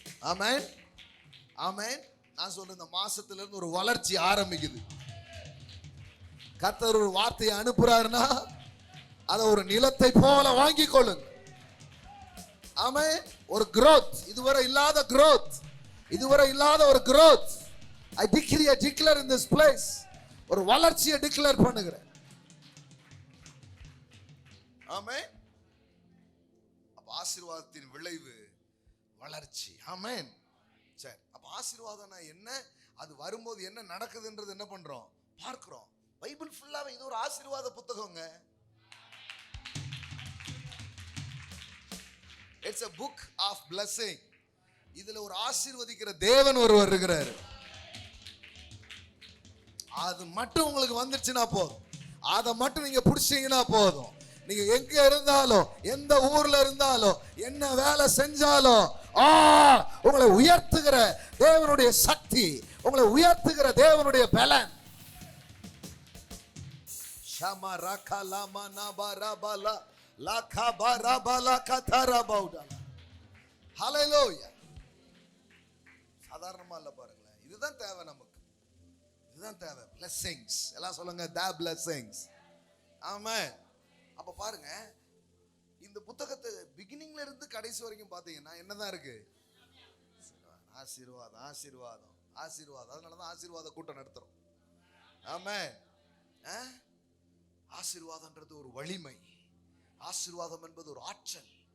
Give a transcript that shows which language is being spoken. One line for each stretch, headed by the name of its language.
Tamil: ஆமென் ஆமென். நான் சொல்றேன், இந்த மாசத்துல இருந்து ஒரு வளர்ச்சி ஆரம்பிக்குது. கர்த்தர் ஒரு வார்த்தையை அனுப்புறாருன்னா அதை ஒரு நிலத்தை போல வாங்கி கொள்ளுங்க. ஆமென். ஒரு growth, இதுவரை இல்லாத growth, இதுவரை இல்லாத ஒரு growth.
English: I declare in this place,
Tamil: ஒரு வளர்ச்சியை டிக்ளேர் பண்ணுகிறேன். ஆமென். அப்ப ஆசீர்வாதத்தின் விளைவு வளர்ச்சி. ஆமென். சரி, அப்ப ஆசீர்வாதம்னா என்ன, அது வரும்போது என்ன நடக்குதுன்றது என்ன பண்றோம், பார்க்கிறோம். பைபிள் ஃபுல்லாவே இது ஒரு ஆசீர்வாத புத்தகங்க.
English: It's a book of blessing.
Tamil: இதுல ஒரு ஆசீர்வதிக்கிற தேவன் ஒருவர் இருக்கிறார். அது மட்டும் உங்களுக்கு வந்துச்சுன்னா போதும், அதை மட்டும் நீங்க பிடிச்சீங்கன்னா போதும். நீங்க எங்க இருந்தாலும், எந்த ஊர்ல இருந்தாலும், என்ன வேலை செஞ்சாலும், உங்களை உயர்த்துகிற தேவனுடைய சக்தி, உங்களை உயர்த்துகிற தேவனுடைய பலன். ஷமா ரகா லாமா நபரபலா லகா பரபலா கதரபௌடா. ஹalleluya. சாதாரணமா இல்ல பாருங்களேன், இதுதான் தேவை நமக்கு, இதுதான் தேவை.
English: blessings,
Tamil: எல்லாம் சொல்லுங்க
English: the blessings.
Tamil: ஆமென். அப்ப பாருங்க, இந்த புத்தகத்தை பிகினிங்ல இருந்து கடைசி வரைக்கும் பாத்தீங்கன்னா என்னதான் இருக்கு, ஆசீர்வாதம் ஆசீர்வாதம் ஆசீர்வாதம். அதனாலதான் ஆசீர்வாத கூட்டம் நடத்துறோம். ஆமென். ஆசீர்வாதம்ன்றது ஒரு வலிமை, ஆசீர்வாதம் என்பது ஒரு ஆற்றல்.